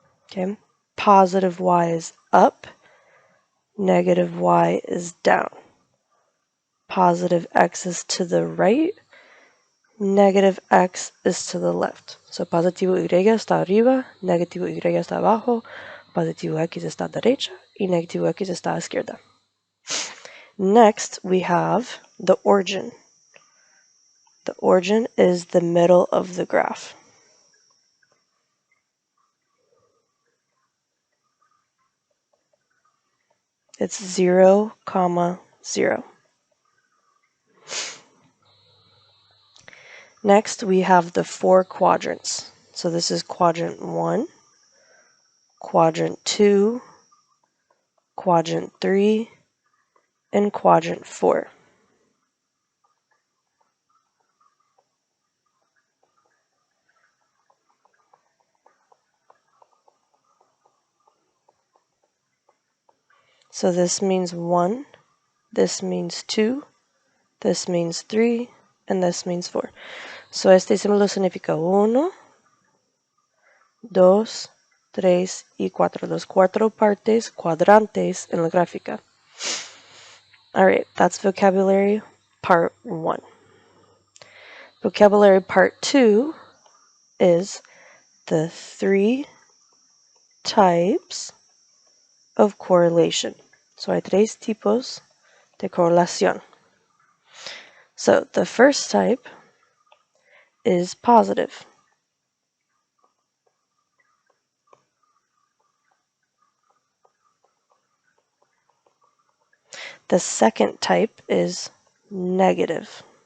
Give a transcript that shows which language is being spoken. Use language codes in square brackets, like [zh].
[en] Okay, positive y is up, negative y is down. Positive x is to the right, negative x is to the left. [es] So positivo y está arriba, negativo y está abajo, positivo x está a derecha y negativo x está a izquierda. [en] Next, we have the origin. The origin is the middle of the graph. It's 0, 0. Next, we have the 4 quadrants. So this is quadrant 1, quadrant 2, quadrant 3, and quadrant 4. So this means 1, this means 2, this means 3, and this means 4. [es] So este símbolo significa 1, 2, 3 y 4. Los 4 partes, cuadrantes en la gráfica. [en] Alright, that's vocabulary part 1. Vocabulary part 2 is the 3 types of correlation. [es] So hay 3 tipos de correlación. [en] So the first type is positive. The second type is negative.